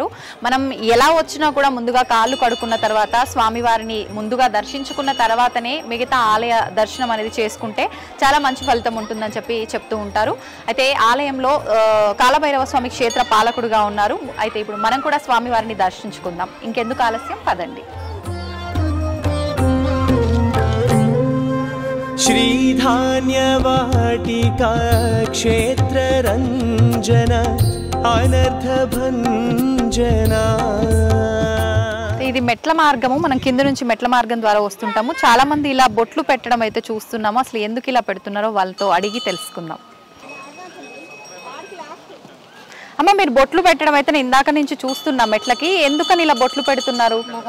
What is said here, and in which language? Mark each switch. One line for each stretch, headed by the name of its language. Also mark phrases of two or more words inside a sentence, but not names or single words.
Telugu: మనం ఎలా వచ్చినా కూడా ముందుగా కాళ్ళు కడుక్కున్న తర్వాత స్వామివారిని ముందుగా దర్శించుకున్న తర్వాతనే మిగతా ఆలయ దర్శనం అనేది చేసుకుంటే చాలా మంచి ఫలితం ఉంటుందని చెప్పి చెప్తూ ఉంటారు. అయితే ఆలయంలో కాలభైరవ స్వామి క్షేత్ర పాలకుడుగా ఉన్నారు. అయితే ఇప్పుడు మనం కూడా స్వామివారిని దర్శించుకుందాం. ఇంకెందుకు ఆలస్యం, పదండి.
Sanskrit: श्रीधान्यवाटिका क्षेत्ररञ्जन अनर्थभञ्जना.
Telugu: ఇది ఇది మెట్ల మార్గము, మనం కింద నుంచి మెట్ల మార్గం ద్వారా వస్తుంటాము. చాలా మంది ఇలా బొట్లు పెట్టడం అయితే చూస్తున్నాము. అసలు ఎందుకు ఇలా పెడుతున్నారో వాళ్ళతో అడిగి తెలుసుకుందాం. అమ్మ, మీరు బొట్లు పెట్టడం అయితే నేను ఇందాక నుంచి చూస్తున్నా మెట్లకి, ఎందుకని ఇలా బొట్లు పెడుతున్నారు?